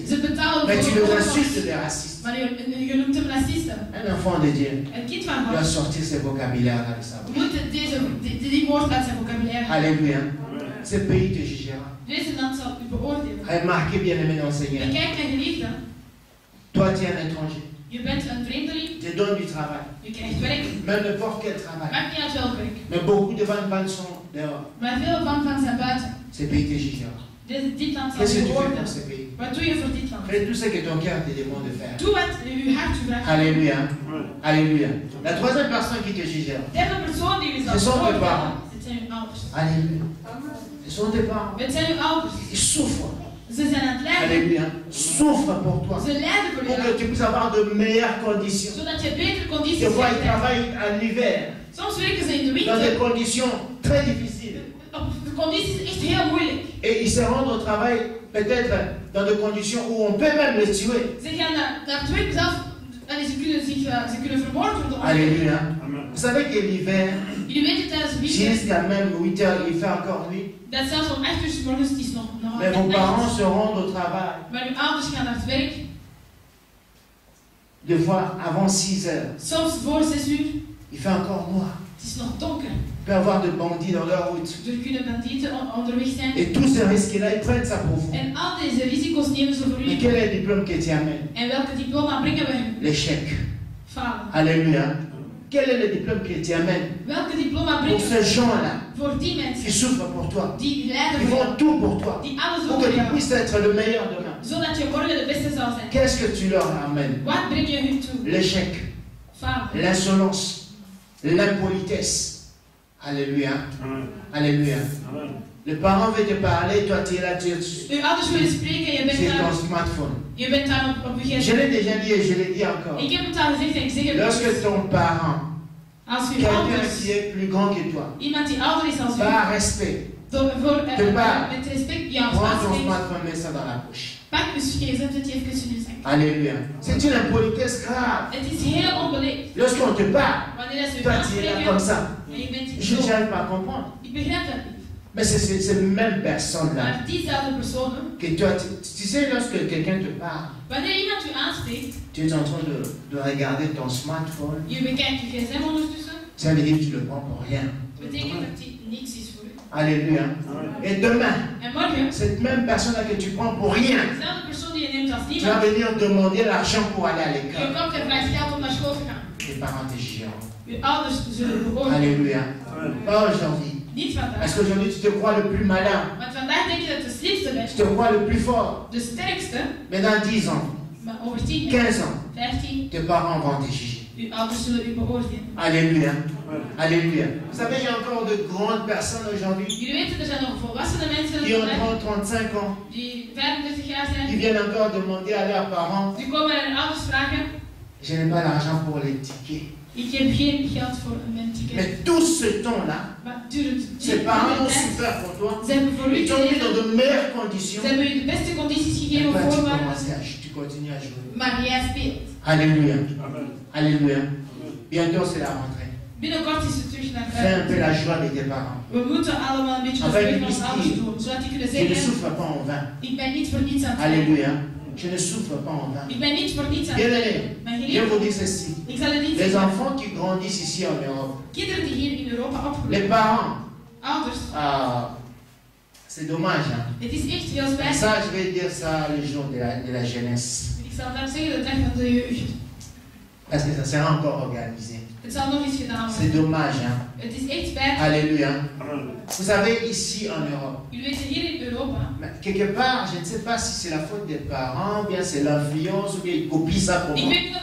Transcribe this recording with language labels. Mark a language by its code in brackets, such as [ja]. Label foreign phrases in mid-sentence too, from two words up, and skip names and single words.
[fr] Mais tu les insultes des racistes. Un enfant de Dieu doit sortir ses vocabulaires de sa bouche. Alléluia. Ce pays te jugera. Remarquez bien aimé dans le Seigneur. Toi, tu es un étranger. [nl] Je bent een vreemdeling. [fr] Je donne du travail. [nl] Je krijgt werk. [fr] Même n'importe quel travail. [nl] Maakt niet uit welk werk. [fr] Mais beaucoup de van sont dehors. [nl] Maar veel van zijn buiten. [fr] Ce pays te jugera. [nl] Dit land zal [fr] Qu'est-ce que je tu fais [nl] beoordelen. [fr] pour ce pays? [nl] Wat doe je voor dit land? [fr] Fais tout ce que ton cœur te demande de faire. [nl] Doe wat uw hart u vraagt. [fr] Alléluia. Alléluia. La troisième personne qui te jugera. [nl] Derde persoon die u zal [fr] Ce sont tes parents. [nl] Het zijn uw ouders. [fr] Alléluia. Ce sont tes parents. [nl] Het zijn uw ouders. [fr] Ils souffrent. [nl] Ze zijn aan het lijden. [fr] Alléluia. Souffre pour toi. [nl] Ze lijden voor [fr] Pour [nl] jou. [fr] que tu puisses avoir de meilleures conditions. [nl] Zodat je betere condities [fr] Des fois, ils [nl] krijgt. [fr] travaillent en hiver. [nl] Soms werken ze in de [fr] Dans des [nl] winter. [fr] conditions très difficiles. [nl] De condities echt heel moeilijk. [fr] Et ils se rendent au travail peut-être dans des conditions où on peut même les tuer. [nl] Ze gaan naar het werk zelf. En ze kunnen vermoord worden. [fr] Alléluia. Vous savez que l'hiver, [nl] Jullie weten tijdens de winter. [fr] jusqu'à même 8 heures, il fait encore nuit. [nl] Dat zelfs om 8 uur 's morgens het is nog [fr] Mais vos parents se rendent au travail. [nl] Maar uw ouders gaan naar het werk. [fr] Des fois, avant 6 heures, [nl] Soms voor 6 uur. [fr] il fait encore noir. [nl] Het is nog donker. [fr] Il peut y avoir de bandits dans leur route. [nl] Er kunnen bandieten onderweg zijn. [fr] Et tous ces risques-là, ils prennent ça pour vous. [nl] En al deze risico's nemen ze voor [fr] Mais [nl] u. [fr] quel est le diplôme que tu amènes? [nl] En welke diploma brengen we hun? [fr] L'échec. [nl] Falen. [fr] Alléluia. Quel est le diplôme que tu amènes? [nl] Welke diploma [fr] Pour [nl] brengen [fr] ces [nl] we [fr] gens-là [nl] voor die [fr] qui [nl] mensen [fr] souffrent pour toi. [nl] die lijden [fr] Ils [nl] voor jou? [fr] font tout pour toi. [nl] Die alles [fr] Pour [nl] doen [fr] que [nl] voor [fr] tu [nl] jou. [fr] puisses être le meilleur demain. [nl] Zodat je morgen de beste zal zijn. [fr] Qu'est-ce que tu leur amènes? [nl] Wat breng je hun toe? [fr] L'échec, [nl] Falen. [fr] l'insolence, l'impolitesse. Alléluia. Alléluia. Le parent veut te parler, toi tu es là, tu es [nl] Uw ouders willen spreken en je bent [fr] sur ton [nl] daar. [fr] smartphone. [nl] Je bent daar op uw [fr] Je [nl] gsm. [fr] l'ai déjà dit et je l'ai dit encore. [nl] Ik heb het al gezegd en ik zeg het nog [fr] Lorsque [nl] eens. [fr] ton parent, [nl] Als uw [fr] quelqu'un [nl] ouders, [fr] qui est plus grand que toi, [nl] iemand die ouder is als u, [fr] par respect, [nl] met respect jou [fr] prends ton [nl] aanspreekt, [fr] smartphone, mets ça dans la poche. [nl] pak uw gsm, zet je even in uw zak. [fr] Alléluia. C'est une impolitesse grave. [nl] Het is heel onbeleefd. [fr] Lorsqu'on te parle, [nl] Wanneer ze u [fr] toi tu es là comme [nl] aanspreken [fr] ça. [nl] en je bent [fr] Je [nl] zo. [fr] n'arrive pas à comprendre. [nl] Ik begrijp dat niet. [fr] Mais c'est cette même personne-là [nl] Maar diezelfde personen, [fr] que toi, tu sais, lorsque quelqu'un te parle, [nl] wanneer iemand u aanspreekt, [fr] tu es en train de regarder ton smartphone, [nl] je bekijkt uw gsm ondertussen, [fr] ça veut dire que tu le prends pour rien. [nl] betekent dat die niks is voor u. [fr] Alléluia. Et demain, [nl] En morgen, [fr] cette même personne-là que tu prends pour rien, [nl] dezelfde persoon die je neemt als [fr] tu vas [nl] niemand, [fr] venir demander l'argent pour aller à [nl] je [fr] l'école. [nl] komt en vraagt geld om naar school te gaan. [fr] Tes parents te jugeront. [nl] Uw ouders zullen beoordelen. [fr] Alléluia. Pas aujourd'hui. [nl] Niet vandaag. [fr] Parce qu'aujourd'hui, tu te crois le plus malin. [nl] Want vandaag denk je dat je de slimste [fr] Tu [nl] bent, [fr] te crois le plus fort. [nl] de sterkste, [fr] Mais dans 10 ans, [nl] maar over 10 jaar, [fr] 15 ans, [nl] 15, [fr] tes parents vont te juger. [nl] uw ouders zullen u beoordelen. [fr] Alléluia. Alléluia. Vous savez, il y a encore de grandes personnes aujourd'hui [nl] Jullie weten, er zijn nog volwassene mensen [fr] qui ont [nl] vandaag [fr] 30, 35 ans, [nl] die 35 jaar [fr] qui [nl] zijn, [fr] viennent encore demander à leurs parents, [nl] die komen aan hun ouders vragen, [fr] je n'ai pas l'argent pour les tickets. [nl] ik heb geen geld voor mijn ticket. [fr] Mais tout ce temps-là, [nl] Maar duurt [fr] ses parents ont souffert pour toi. [nl] Ze hebben voor u [fr] Ils t'ont mis dans [nl] geleden, [fr] de meilleures conditions. [nl] ze hebben u de beste condities [fr] Et [nl] gegeven [fr] toi, [nl] op [fr] tu [nl] voorwaarden, [fr] commences tu continues à jouer. [nl] maar jij speelt. [fr] Alléluia. Alléluia. Bientôt, c'est la rentrée. [nl] Binnenkort is het terug naar [fr] Fais un [nl] buiten. [fr] peu la joie de tes parents. [nl] We moeten allemaal een beetje [fr] En [nl] de [fr] fait, [nl] vreugde van ons [fr] ici, [nl] ouders doen, zodat die kunnen [fr] Je ne [nl] zeggen, [fr] souffre pas en vain. [nl] ik ben niet voor niets aan het werken. [fr] Alléluia. Je ne souffre pas en vain. [nl] Ik ben niet voor niets aan het [fr] Bien [nl] werken. [fr] aimé, [nl] Mijn [fr] je [nl] geliefde, [fr] vous dis ceci. [nl] ik zal het niet [fr] Les [nl] zeggen. [fr] enfants qui grandissent ici en Europe, [nl] Kinderen die hier in Europa [fr] les [nl] opgroeien, [fr] parents, [nl] ouders, [fr] c'est dommage. Hein? [nl] het is echt heel [fr] Ça, [nl] spijtig. [fr] je vais dire ça le jour de la jeunesse. [nl] Ik [fr] Parce que ça sera encore organisé. C'est dommage, hein? Alléluia. Vous savez, ici en Europe, quelque part, je ne sais pas si c'est la faute des parents, ou bien c'est l'influence, ou bien ils copient ça pour moi.